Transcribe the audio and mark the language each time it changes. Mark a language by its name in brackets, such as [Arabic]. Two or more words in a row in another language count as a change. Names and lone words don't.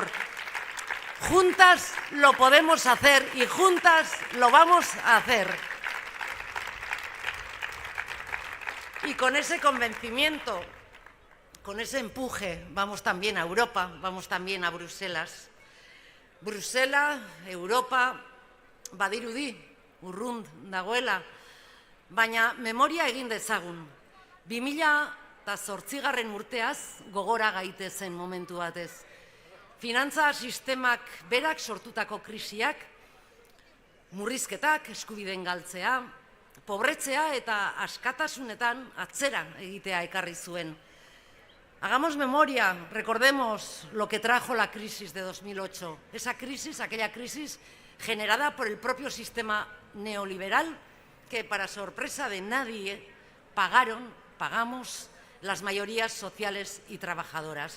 [Spanish] Juntas lo podemos hacer y juntas lo vamos a hacer. Y con ese convencimiento, con ese empuje, vamos también a Europa, vamos también a Bruselas. Bruselas, Europa, [Basque] badirudi, urrun dagoela, baina memoria egin dezagun. 2008 urteaz gogora gaitezen momentu batez. Finantza sistemak berak sortutako krisiak, murrizketak, eskubideen galtzea, pobretzea eta askatasunetan atzera egitea ekarri zuen. [Spanish] Hagamos memoria, recordemos lo que trajo la crisis de 2008. Esa crisis, aquella crisis generada por el propio sistema neoliberal que, para sorpresa de nadie, pagamos las mayorías sociales y trabajadoras.